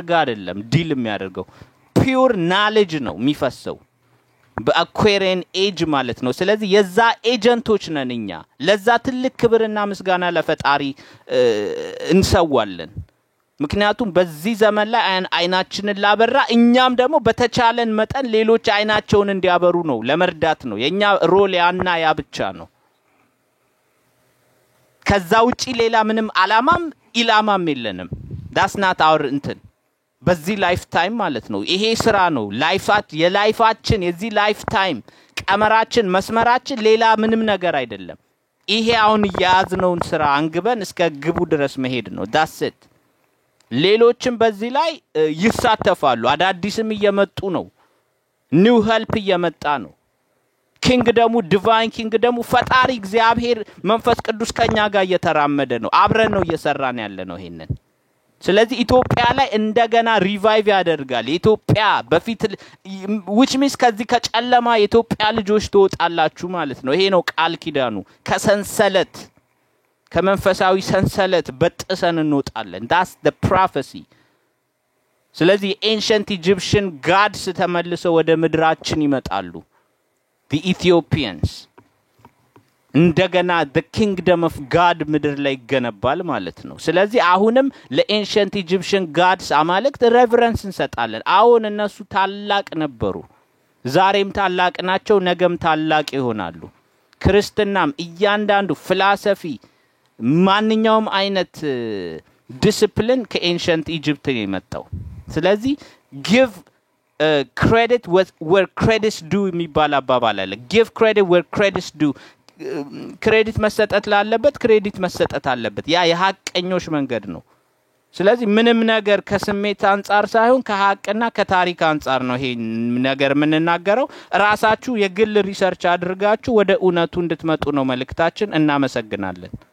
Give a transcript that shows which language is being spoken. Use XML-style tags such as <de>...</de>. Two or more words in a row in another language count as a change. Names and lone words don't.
<am>ጋር አይደለም ዲል የሚያደርገው</am> <en>pure knowledge</en> <am>ነው የሚፈሰው በአኩዌሪየን ኤጅ ማለት ነው ስለዚህ የዛ ኤጀንቶች ነን እኛ ለዛ ትልቅ ክብርና ምስጋና ለፈጣሪ እንሰዋለን ምክንያቱም በዚህ ዘመን ላይ አይናችንን ላበራ እኛም ደግሞ በተቻለን መጠን ሌሎች አይናቸውን እንዲያበሩ ነው ለመርዳት ነው የኛ ሮል ያና ያ ብቻ ነው ከዛ ውጪ ሌላ ምንም አላማም ኢላማም የለንም</am> <en>that's not our</en> <am>እንትን በዚህ</am> <en>life time</en> <am>ማለት ነው ይሄ ስራ ነው የላይፋችን የዚህ ላይፍ ታይም ቀመራችን መስመራችን ሌላ ምንም ነገር አይደለም ይሄ አሁን ያዝነውን ስራ አንግበን እስከ ግቡ ድረስ መሄድ ነው</am> <en>that's it</en> <am>ሌሎችም በዚህ ላይ ይሳተፋሉ አዳዲስም እየመጡ ነው</am> <en>new help</en> <am>እየመጣ ነው ኪንግደሙ ዲቫይን ኪንግደሙ ፈጣሪ እግዚአብሔር መንፈስ ቅዱስ ከኛ ጋር እየተራመደ ነው አብረን ነው እየሰራን ያለ ነው ይሄንን ስለዚህ ኢትዮጵያ ላይ እንደገና ሪቫይቭ ያደርጋል ኢትዮጵያ በፊት</am> <en>which means</en> <am>ከዚህ ከጨለማ የኢትዮጵያ ልጆች ተወጣላችሁ ማለት ነው ይሄ ነው ቃል ኪዳኑ ከሰንሰለት ከመንፈሳዊ ሰንሰለት በጥሰን እንወጣለን</am> <en>that's the prophecy</en> <am>ስለዚህ</am> <en>ancient Egyptian gods</en> <am>ተመልሰው ወደ ምድራችን ይመጣሉ</am> <en>the Ethiopians</en> <am>እንደገና</am> <en>the kingdom of God</en> <am>ምድር ላይ ይገነባል ማለት ነው ስለዚህ አሁንም</am> <en>ለancient Egyptian gods</en> <am>አማልክት reverence እንሰጣለን አሁን እነሱ ታላቅ ነበሩ ዛሬም ታላቅ ናቸው ነገም ታላቅ ይሆናሉ ክርስትናም እያንዳንዱ ፍልስፍና ማንኛውም አይነት ዲሲፕሊን ከancient Egypt የመጣው ስለዚህ</am> <en>give credit where credit's due</en> <am>የሚባል አባባል አለ</am> <en>give credit where credit's due</en> <am>ክሬዲት መሰጠት ላለበት ክሬዲት መሰጠት አለበት ያ የሐቀኞች መንገድ ነው ስለዚህ ምንም ነገር ከስሜት አንፃር ሳይሆን ከሐቅና ከታሪክ አንፃር ነው ይሄ ነገር ምንናገረው ራሳችሁ የግል ሪሰርች አድርጋችሁ ወደ እውነቱ እንድትመጡ ነው መልእክታችን እናመሰግናለን</am>